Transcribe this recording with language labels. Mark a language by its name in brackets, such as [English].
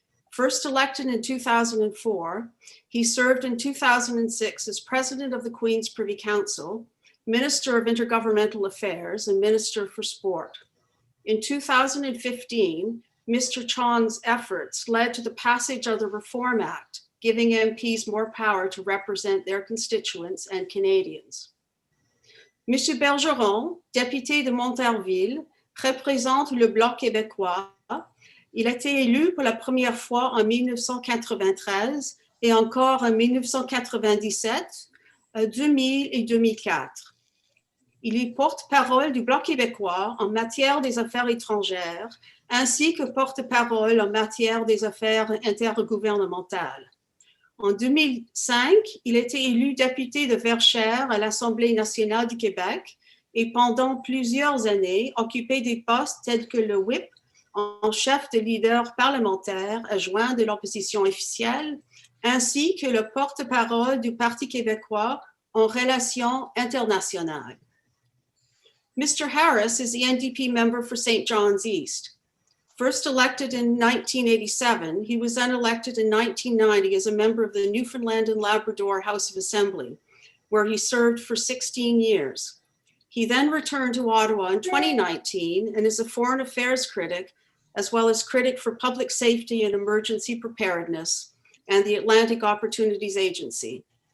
[English] First elected in 2004, he served in 2006 as president of the Queen's Privy Council, Minister of Intergovernmental Affairs, and Minister for Sport. In 2015, Mr. Chong's efforts led to the passage of the Reform Act, giving MPs more power to represent their constituents and Canadians. [French] Monsieur Bergeron, député de Montarville, représente le Bloc québécois. Il a été élu pour la première fois en 1993 et encore en 1997, 2000 et 2004. Il est porte-parole du Bloc québécois en matière des affaires étrangères, ainsi que porte-parole en matière des affaires intergouvernementales. En 2005, il a été élu député de Verchères à l'Assemblée nationale du Québec et pendant plusieurs années occupé des postes tels que le whip en chef de leader parlementaire adjoint de l'opposition officielle, ainsi que le porte-parole du Parti québécois en relations internationales. [English] Mr. Harris is the NDP member for St. John's East. First elected in 1987, he was then elected in 1990 as a member of the Newfoundland and Labrador House of Assembly, where he served for 16 years. He then returned to Ottawa in 2019 and is a foreign affairs critic, as well as critic for public safety and emergency preparedness and the Atlantic Opportunities Agency.